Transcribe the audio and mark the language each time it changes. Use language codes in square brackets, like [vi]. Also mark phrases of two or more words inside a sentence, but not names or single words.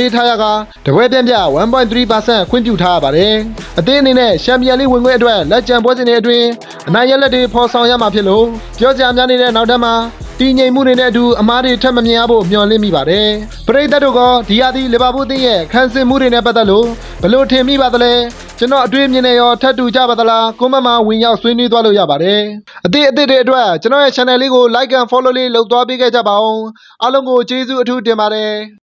[my] ပေးထားရကတပွဲပြန်ပြ 1.3% ခွင့်ပြုထားရပါတယ်အသင်းအနေနဲ့ချန်ပီယံလိဝင်ခွင့်အတွက်လက်ကျန်ပွဲစဉ်တွေအတွင်းအနိုင်ရလက်တွေဖော်ဆောင်ရမှာဖြစ်လို့ပြောကြများနေတဲ့နောက်တန်းမှာတည်ငြိမ်မှုတွေနဲ့အတူအမားတွေထပ်မမြင်ရဖို့မျှော်လင့်မိပါတယ်ပရိသတ်တို့ကဒီယာဒီလီဗာပူးအသင်းရဲ့ခံစစ်မှုတွေနဲ့ပတ်သက်လို့ဘယ်လိုထင်မိပါသလဲကျွန်တော်အတွေ့အမြင်နဲ့ရောထပ်တူကြပါသလားကွန်မန့်မှာဝင်ရောက်ဆွေးနွေးသွားလို့ရပါတယ်အသစ်တွေအတွက်ကျွန်တော်ရဲ့ channel လေးကို [en] like and follow [my] လေးလုပ်သွားပေးခဲ့ကြပါဦးအားလုံးကိုကျေးဇူးအထူးတင်ပါတယ်